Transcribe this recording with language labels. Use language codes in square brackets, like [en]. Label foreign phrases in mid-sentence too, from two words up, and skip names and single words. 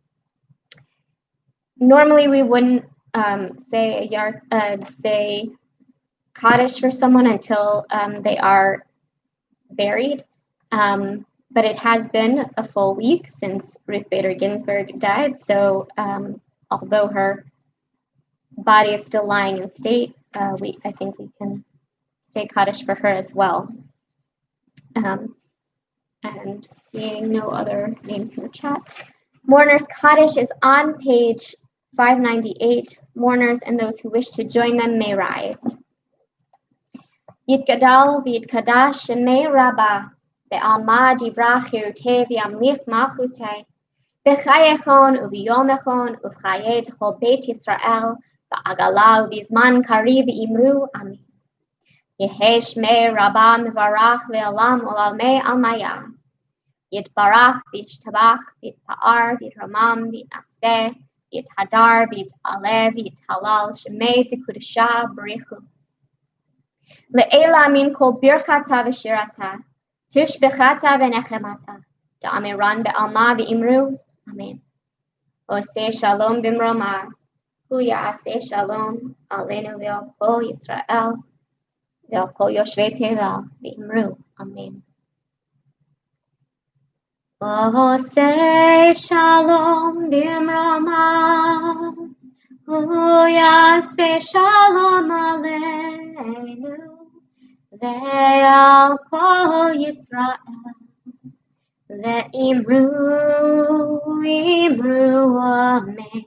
[en] Normally we wouldn't say Kaddish for someone until they are buried, but it has been a full week since Ruth Bader Ginsburg died, so although her body is still lying in state, I think we can say Kaddish for her as well. And seeing no other names in the chat. Mourners Kaddish is on page 598. Mourners and those who wish to join them may rise. [arc] יתגדל ויתקדש שמיה רבא בעלמא די ברא כרעותיה וימליך מלכותיה בחייכון וביומיכון ובחיי דכל בית ישראל בעגלא ובזמן קריב ואמרו אמן. יהא שמיה רבא מברך לעלם עלמי עלמיא. יתברך וישתבח ויתפאר ויתרומם ויתנשא ויתהדר ויתעלה ויתהלל שמיה דקודשא בריך הוא. לעלא מן כל ברכתא ושירתא תשבחתא ונחמתא דאמירן בעלמא ואמרו אמן. [he] עושה שלום במרומיו הוא יעשה שלום עלינו ועל כל ישראל ועל כל יושבי תבל ואמרו אמן. עושה שלום במרומיו הוא יעשה שלום עלינו ועל כל ישראל ואמרו אמן.